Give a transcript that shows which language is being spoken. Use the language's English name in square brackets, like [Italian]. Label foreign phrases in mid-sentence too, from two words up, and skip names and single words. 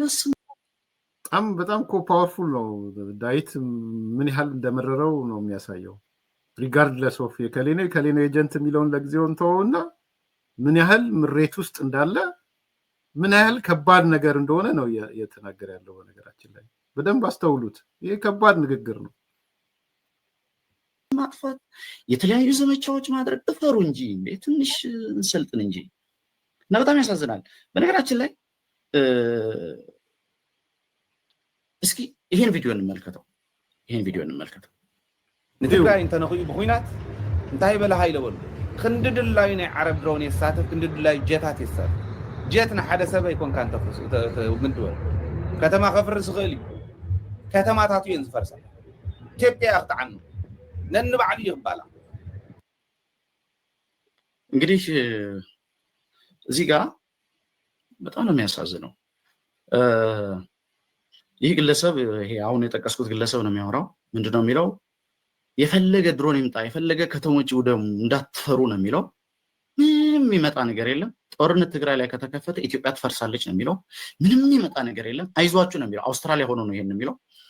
[Amharic] በጣም እኮ ፓወርፉል ነው። ዳዊት ምን ያህል እንደመረረው ነው የሚያሳየው። [English] regardless of [Amharic] የከሌነ ኤጀንት የሚለውን ለጊዜው እንተወውና ምን ያህል ምሬት ውስጥ እንዳለ ምን ያህል ከባድ ነገር እንደሆነ ነው እየተናገረ ያለው። በነገራችን ላይ በደንብ አስተውሉት። ይሄ ከባድ ንግግር ነው። ማጥፋት፣ የተለያዩ ዘመቻዎች ማድረግ እፈሩ እንጂ ትንሽ እንሰልጥን እንጂ እና በጣም ያሳዝናል። በነገራችን ላይ እስኪ ይሄን ቪዲዮ እንመልከተው። [Tigrinya] ንትግራይ እንተነኽዩ ብኩናት እንታይ በለ ሃይለወሉ ክንድድላይ ናይ ዓረብ ድሮን የሳተፍ ክንድድላይ ጀታት የሳተፍ ጀት ንሓደ ሰብ ኣይኮንካ ምንድበል ከተማ ከፍርስ ይኽእል እዩ። ከተማታት እየን ዝፈርሳ። ኢትዮጵያ ክጥዓኑ ነንባዕሉ ይኽባላ። [Amharic] እንግዲህ እዚህ ጋር በጣም ነው የሚያሳዝነው። ይህ ግለሰብ ይሄ አሁን የጠቀስኩት ግለሰብ ነው የሚያወራው። ምንድነው የሚለው? የፈለገ ድሮን ይምጣ፣ የፈለገ ከተሞች ውደሙ፣ እንዳትፈሩ ነው የሚለው። ምንም የሚመጣ ነገር የለም። ጦርነት ትግራይ ላይ ከተከፈተ ኢትዮጵያ ትፈርሳለች ነው የሚለው። ምንም የሚመጣ ነገር የለም፣ አይዟችሁ ነው የሚለው። አውስትራሊያ ሆኖ ነው ይሄን የሚለው።